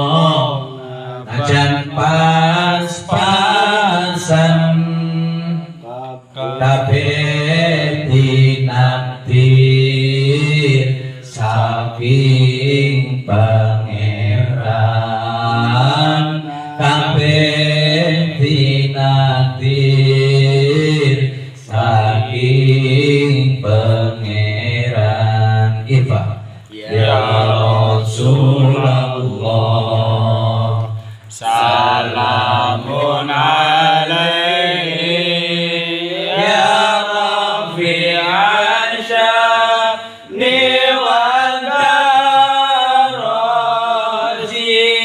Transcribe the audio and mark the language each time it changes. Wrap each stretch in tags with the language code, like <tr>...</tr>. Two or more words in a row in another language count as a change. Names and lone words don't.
<jv>najan pas-pasan kabeh dinantir saking pangeran kabeh dinantir saking pangeran.</jv> <ar>Ifa ya Rasulullah salamun alaihi ya rafi'a sya'ni wa daraji</ar>